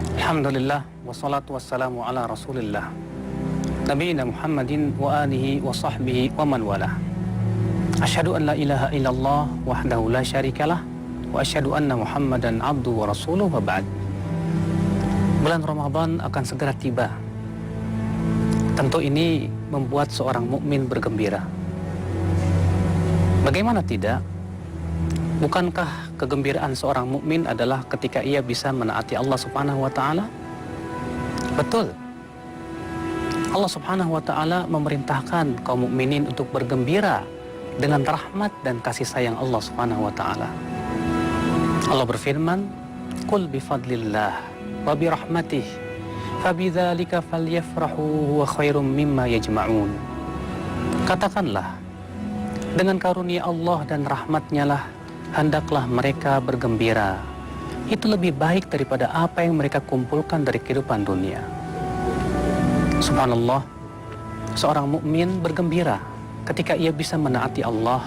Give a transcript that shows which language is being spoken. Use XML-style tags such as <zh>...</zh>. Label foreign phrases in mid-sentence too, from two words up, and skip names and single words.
<ar>الحمد لله، والصلاة والسلام على رسول الله نبينا محمد وآله وصحبه ومن والى. أشهد أن لا إله إلا الله وحده لا شريك له وأشهد أن محمدا عبده ورسوله وبعد.</ar> <id>Bulan Ramadan akan segera tiba. Tentu ini membuat seorang mukmin bergembira. Bagaimana tidak? Bukankah kegembiraan seorang mukmin adalah ketika ia bisa menaati Allah</id> <ar>سبحانه وتعالى?</ar> <id>Betul. Allah</id> <ar>سبحانه وتعالى</ar> <id>memerintahkan kaum mukminin untuk bergembira dengan rahmat dan kasih sayang Allah</id> <ar>سبحانه وتعالى.</ar> <id>Allah berfirman,</id> <ar>"قل بفضل الله وبرحمته فبذلك فليفرحوا هو خير مما يجمعون."</ar> <id>Katakanlah, dengan karunia Allah dan rahmatnya lah hendaklah mereka bergembira. Itu lebih baik daripada apa yang mereka kumpulkan dari kehidupan dunia. Subhanallah, seorang mukmin bergembira ketika ia bisa menaati Allah.</id>